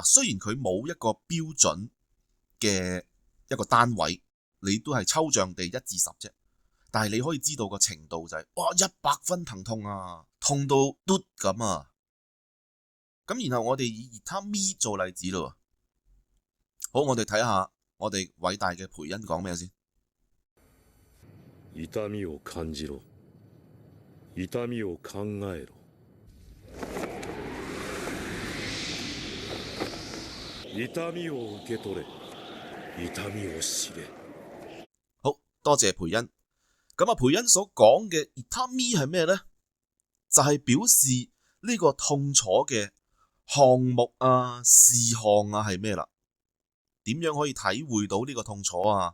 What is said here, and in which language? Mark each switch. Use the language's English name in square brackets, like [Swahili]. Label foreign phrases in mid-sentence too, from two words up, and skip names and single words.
[Cantonese] 雖然佢冇一個標準嘅一個單位，你都係抽象地1至10啫，但係你可以知道個程度就係哇100分疼痛啊，痛到嘟咁啊。咁然後我哋以痛み做例子咯。好，我哋睇下我哋偉大嘅培恩講咩先。 [Japanese] 痛みを感じろ。痛みを考えろ。痛みを受け取れ。痛みを知れ。 [Cantonese] 好多謝培恩。咁培恩所講嘅痛み係咩呢？就係表示呢個痛楚嘅項目啊、事項啊係咩啦？點樣可以體會到呢個痛楚啊？